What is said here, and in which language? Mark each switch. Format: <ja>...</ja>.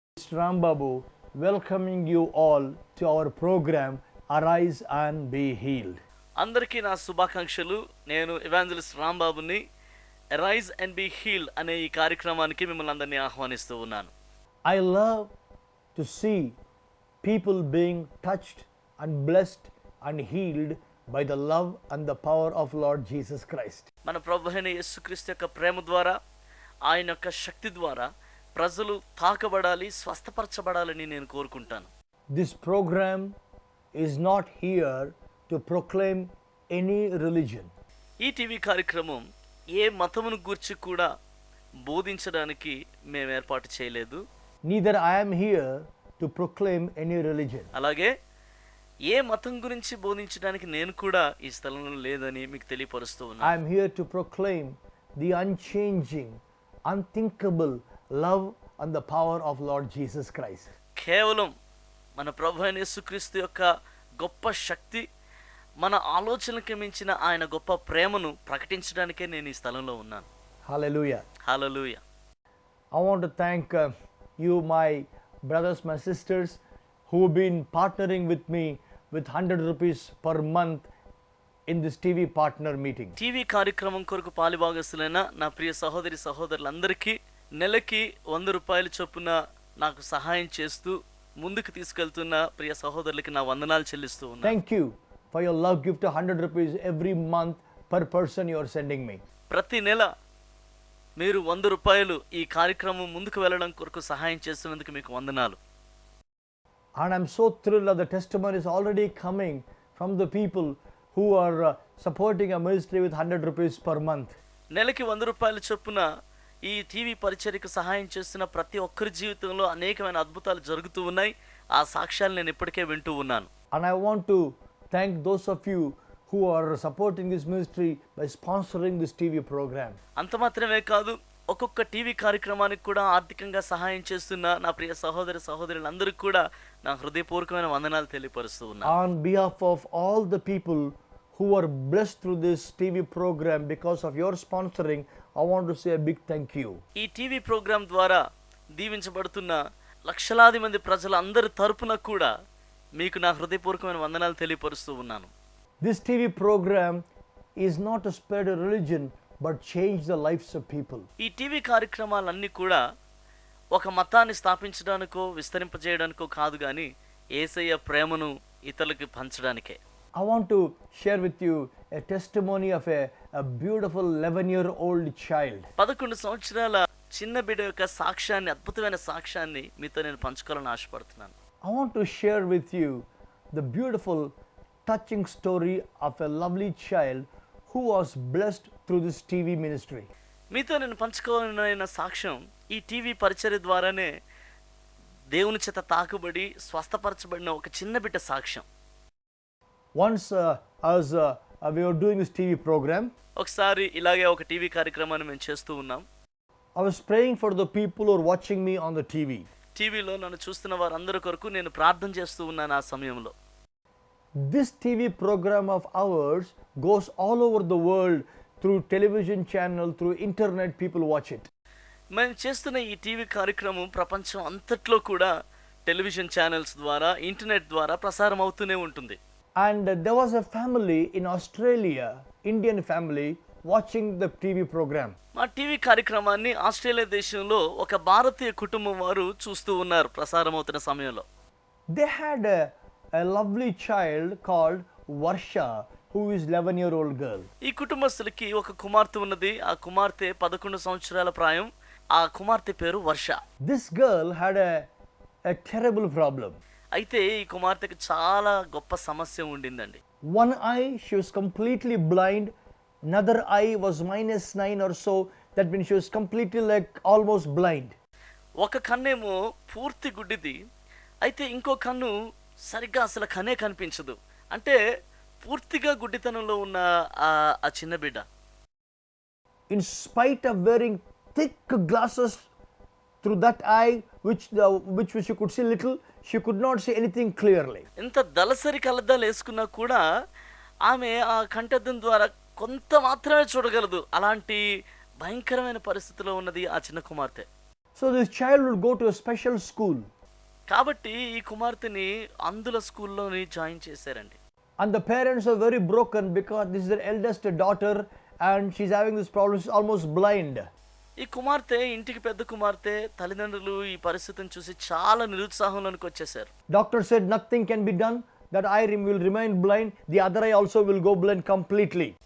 <en>Rambabu welcoming you all to our program Arise and Be Healed.</en> <te>అందరికీ నా శుభాకాంక్షలు. నేను ఎవాంజలిస్ట్ రాంబాబుని. అరైజ్ అండ్ బీ హీల్డ్ అనే ఈ కార్యక్రమానికి మిమ్మల్ని అందరినీ ఆహ్వానిస్తూ ఉన్నాను.</te> <en>I love to see people being touched and blessed and healed by the love and the power of Lord Jesus Christ.</en> <te>మన ప్రభు అయిన యేసుక్రీస్తు యొక్క ప్రేమ ద్వారా, ఆయన యొక్క శక్తి ద్వారా ప్రజలు తాకబడాలి, స్వస్థపరచబడాలని నేను కోరుకుంటాను.</te> <en>This program is not here to proclaim any religion.</en> <te>ఈ టీవీ కార్యక్రమం ఏ మతమును గూర్చి కూడా బోధించడానికి మేము ఏర్పాటు చేయలేదు.</te> <en>Neither I am here to proclaim any religion.</en> <te>అలాగే ఏ మతం గురించి బోధించడానికి నేను కూడా ఈ స్థలంలో లేదని మీకు తెలియపరుస్తూ ఉన్నాను.</te> <en>I am here to proclaim the unchanging, unthinkable love and the power of Lord Jesus Christ.</en> <te>కేవలం మన ప్రభు అయిన యేసుక్రీస్తు యొక్క గొప్ప శక్తి, మన ఆలోచనలకు మించిన ఆయన గొప్ప ప్రేమను ప్రకటించడానికే నేను ఈ స్థలంలో ఉన్నాను.</te> <en>Hallelujah.</en> <te>Hallelujah.</te> <en>I want to thank you, my brothers, my sisters, who have been partnering with me with 100 rupees per month in this TV partner meeting.</en> <te>TV కార్యక్రమం కొరకు పాలుభాగస్తులైన నా ప్రియ సహోదరి సహోదరులందరికీ నెలకి 100 రూపాయల చొప్పున నాకు సహాయం చేస్తూ ముందుకు తీసుకెళ్తున్న ప్రియ సహోదరులకి నా వందనాలు చెల్లిస్తూ ఉన్నాను.</te> <en>Thank you for your love gift of 100 rupees every month per person you are sending me.</en> <te>ప్రతి నెల మీరు 100 రూపాయలు ఈ కార్యక్రమం ముందుకు వెళ్ళడం కొరకు సహాయం చేస్తున్నందుకు మీకు వందనాలు.</te> <en>And I'm so thrilled that the testimony is already coming from the people who are supporting a ministry with 100 rupees per month.</en> <te>నెలకి 100 రూపాయల చొప్పున ఈ టీవీ పరిచర్యకు సహాయం చేస్తున్న ప్రతి ఒక్కరి జీవితంలో అనేకమైన అద్భుతాలు జరుగుతూ ఉన్నాయి. ఆ సాక్ష్యాలు నేను ఇప్పటికే వింటూ ఉన్నాను.</te> <en>And I want to thank those of you who are supporting this ministry by sponsoring this TV program.</en> <te>అంత మాత్రమే కాదు, ఒక్కొక్క టీవీ కార్యక్రమానికి కూడా ఆర్థికంగా సహాయం చేస్తున్న నా ప్రియ సహోదరి సహోదరులందరికీ కూడా నా హృదయపూర్వకమైన వందనాలు తెలియపరుస్తూ ఉన్నాను.</te> <en>On behalf of all the people who are blessed through this TV program because of your sponsoring, I want to say a big thank you.</en> <te>ఈ టీవీ ప్రోగ్రాం ద్వారా దీవించబడుతున్న లక్షలాది మంది ప్రజలందరి తరపున కూడా మీకు నా హృదయపూర్వకమైన వందనాలు తెలియపరుస్తూ ఉన్నాను.</te> <en>This TV program is not to spread a religion but change the lives of people.</en> <te>ఈ టీవీ కార్యక్రమాలన్నీ కూడా ఒక మతాన్ని స్థాపించడానికో విస్తరింపజేయడానికో కాదు, కానీ యేసయ్య ప్రేమను ఇతరులకు పంచడానికే.</te> <en>I want to share with you a testimony of a beautiful 11-year-old child.</en> <te>11 సంవత్సరాల చిన్న బిడ్డ యొక్క సాక్ష్యాన్ని, అద్భుతమైన సాక్ష్యాన్ని మీతో నేను పంచుకోవాలని ఆశపడుతున్నాను.</te> <en>I want to share with you the beautiful, touching story of a lovely child who was blessed through this TV ministry.</en> <te>మీతో నేను పంచుకోవాలన్న సాక్ష్యం ఈ టీవీ పరిచర్య ద్వారానే దేవుని చేత తాకబడి స్వస్థపరచబడిన ఒక చిన్న బిడ్డ సాక్ష్యం.</te> <en>Once as we were doing this TV program,</en> <te>ఒకసారి ఇలాగే ఒక టీవీ కార్యక్రమాన్ని మేము చేస్తూ ఉన్నాం.</te> <en>I was praying for the people who are watching me on the TV.</en> <te>టీవీలో నన్ను చూస్తున్న వారందరి కొరకు నేను ప్రార్థన చేస్తూ ఉన్నాను. ఆ సమయంలో</te> <en>This TV program of ours goes all over the world through television channel, through internet, people watch it.</en> <te>మేము చేస్తున్న ఈ టీవీ కార్యక్రమం ప్రపంచం అంతట్లో కూడా టెలివిజన్ ఛానల్స్ ద్వారా, ఇంటర్నెట్ ద్వారా ప్రసారం అవుతూనే ఉంటుంది.</te> <en>And there was a family in Australia, Indian family, watching the TV program.</en> <te>మా టీవీ కార్యక్రమాన్ని ఆస్ట్రేలియా దేశంలో ఒక భారతీయ కుటుంబం వారు చూస్తూ ఉన్నారు ప్రసారం అవుతున్న సమయంలో.</te> <en>They had a lovely child called Varsha, who is 11-year-old girl.</en> <te>ఈ కుటుంబస్తులకి ఒక కుమార్తె ఉన్నది. ఆ కుమార్తె 11 సంవత్సరాల ప్రాయం. ఆ కుమార్తె పేరు వర్ష.</te> <en>This girl had a terrible problem.</en> <te>అయితే ఈ కుమార్తెకి చాలా గొప్ప సమస్య ఉండిందండి.</te> <en>One eye, she was completely blind. Another eye was -9 or so. That means she was completely like almost blind.</en> <te>ఒక కన్నేమో పూర్తి గుడ్డిది, అయితే ఇంకో కన్ను సరిగ్గా అసలు కనే కనిపించదు. అంటే పూర్తిగా గుడ్డితనంలో ఉన్న ఆ చిన్న బిడ్డ</te> <en>In spite of wearing thick glasses through that eye, which she could see little, she could not see anything clearly.</en> <te>ఇంత దళసరి కళ్ళద్దాలు వేసుకున్నా కూడా ఆమె ఆ కంటద్దం ద్వారా కొంత మాత్రమే చూడగలదు. అలాంటి భయంకరమైన పరిస్థితిలో ఉన్నది ఆ చిన్న కుమార్తె.</te> <en>So this child would go to a special school.</en> <te>కాబట్టి ఈ కుమార్తెని అందుల స్కూల్లోని జాయిన్ చేశారండి.</te> <en>And the parents are very broken because this is their eldest daughter and she's having this problem, she's almost blind.</en> <te>ఈ కుమార్తె ఇంటికి పెద్ద కుమార్తె, తల్లిదండ్రులు ఈ పరిస్థితిని చూసి చాలా నిరుత్సాహంలోనికి వచ్చేసారు.</te> <en>Doctor said nothing can be done, that eye will remain blind, the other eye also will go blind completely.</en>